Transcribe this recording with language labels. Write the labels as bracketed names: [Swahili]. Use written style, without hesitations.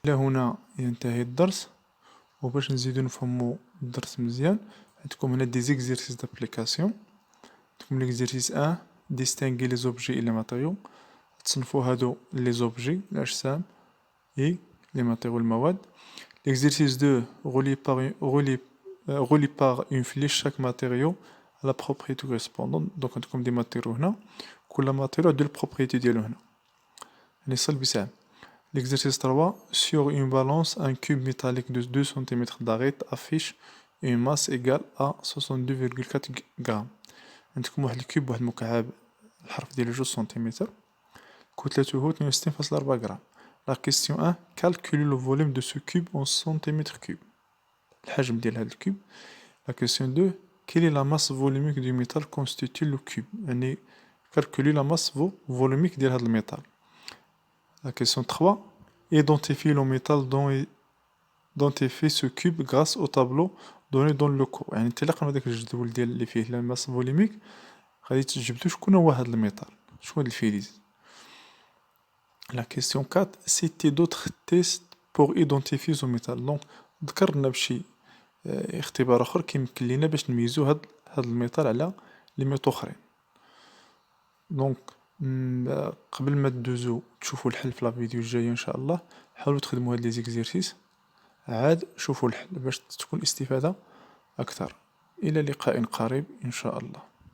[Arabic] إلى هنا ينتهي الدرس وباش نزيدو نفهمو الدرس مزيان عندكم هنا دي زيكزيرسيس دابليكاسيون. عندكم ليكزيرسيس 1 ديستينغي لي زوبجي إي لي ماتيريو تصنفو هادو لي زوبجي الأجسام إي لي ماتيريو المواد. [French] L'exercice 2 relie par une flèche chaque matériau à la propriété correspondante. [Arabic] Donc عندكم دي ماتيريو هنا كل ماتيريو عنده البروبريتي ديالو هنا يعني صل بسهل. [French] L'exercice 3 sur une balance un cube métallique de 2 cm d'arête affiche une masse égale à 62,4 grammes. [Arabic] عندكم واحد الكيوب واحد المكعب الحرف ديالو 2 سنتيمتر كتلته 62.4 غرام. [French] La question 1 calcule le volume de ce cube en centimètres cubes. [Arabic] الحجم ديال هذا الكوب. [French] La question 2 quelle est la masse volumique du métal constitue le cube يعني calculer la masse volumique [Arabic] ديال هذا الميتال. [French] La question 3 identifie le métal dont est fait ce cube grâce au tableau donné dans le cours [Arabic] يعني انطلاقا من هذاك الجدول ديال اللي فيه [French] la masse volumique [Arabic] غادي تجبدو شكون هو هذا الميتال شكون هاد الفلز. [French] La question 4 citer d'autres tests pour identifier ce métal. [Arabic] Donc ذكرنا بشي اختبار اخر كيمكن لينا باش نميزو هاد الميتال على لي ميتال اخرين. دونك قبل ما تدوزو تشوفو الحل في لا فيديو الجايه ان شاء الله حاولوا تخدموا هاد لي زيكزيرسيس عاد شوفوا الحل باش تكون الاستفاده اكثر. الى لقاء قريب ان شاء الله.